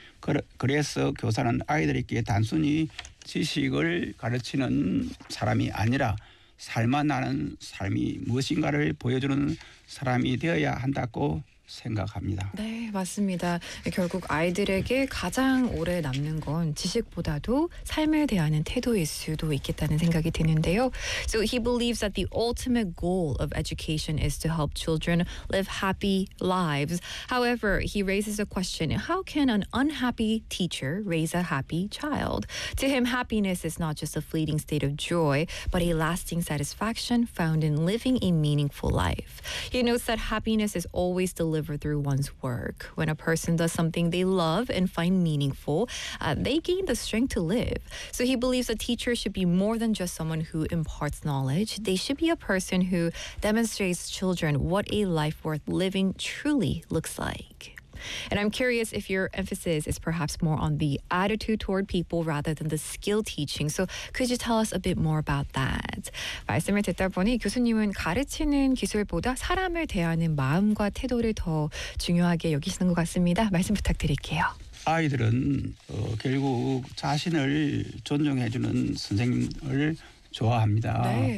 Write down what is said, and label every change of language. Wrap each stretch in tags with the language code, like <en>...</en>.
<ko>그래서 교사는 아이들에게 단순히 지식을 가르치는 사람이 아니라 살맛나는 삶이 무엇인가를 보여주는 사람이 되어야 한다고 생각합니다. 네, 맞습니다. 결국 아이들에게 가장 오래 남는 건 지식보다도 삶에 대한 태도일 수도 있겠다는 생각이 드는데요.</ko> <en>So he believes that the ultimate goal of education is to help children live happy lives. However, he raises a question: how can an unhappy teacher raise a happy child? To him, happiness is not just a fleeting state of joy, but a lasting satisfaction found in living a meaningful life. He notes that happiness is always delivered through one's work. When a person does something they love and find meaningful, they gain the strength to live. So he believes a teacher should be more than just someone who imparts knowledge. They should be a person who demonstrates children what a life worth living truly looks like. And I'm curious if your emphasis is perhaps more on the attitude toward people rather than the skill teaching. So could you tell us a bit more about that?</en> <ko>말씀을 듣다 보니 교수님은 가르치는 기술보다 사람을 대하는 마음과 태도를 더 중요하게 여기시는 것 같습니다. 말씀 부탁드릴게요. 아이들은 결국 자신을 존중해 주는 선생님을 좋아합니다.</ko>